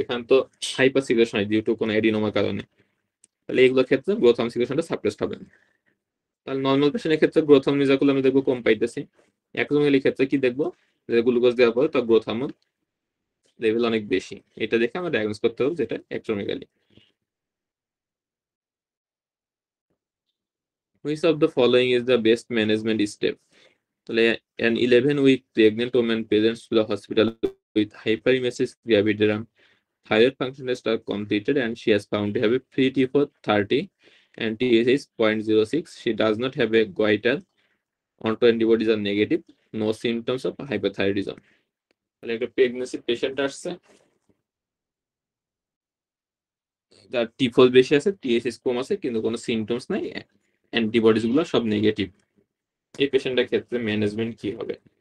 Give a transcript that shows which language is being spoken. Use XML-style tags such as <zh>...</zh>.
<bn>এখানে তো hyper secretion হয় ডিউ টু কোনো এডিনোমার কারণে, তাহলে এগুলোর ক্ষেত্রে গ্রোথ হরমোন সিক্রেশনটা সাপ্রেসড হবে। তাহলে নর্মাল পেশেন্টের ক্ষেত্রে গ্রোথ হরমোন মেজার করলে আমরা দেখবো কম পাইতেছি। অ্যাক্রোমেগালি ক্ষেত্রে কি দেখবো? যে গ্লুকোজ দেওয়ার পরে তার গ্রোথ হরমোন লেভেল অনেক বেশি। এটা দেখে আমরা ডায়াগনোস করতে হবে যেটা acromegaly.</bn> <en>Which of the following is the best management step? তাহলে an 11-week pregnant woman presents to the hospital with hyperemesis gravidarum. Thyroid function tests are completed and she has found to have a free T4 30 and TSH is 0.06. She does not have a goiter. Autoantibodies are negative. No symptoms of hyperthyroidism.</en> <bn>তাহলে একটা pregnancy patient আসছে, তার T4 বেশি আছে, TSH কম আছে, কিন্তু কোনো symptoms নাই, অ্যান্টিবডিজ গুলো সব নেগেটিভ। এই পেশেন্টের ক্ষেত্রে ম্যানেজমেন্ট কি হবে?</bn>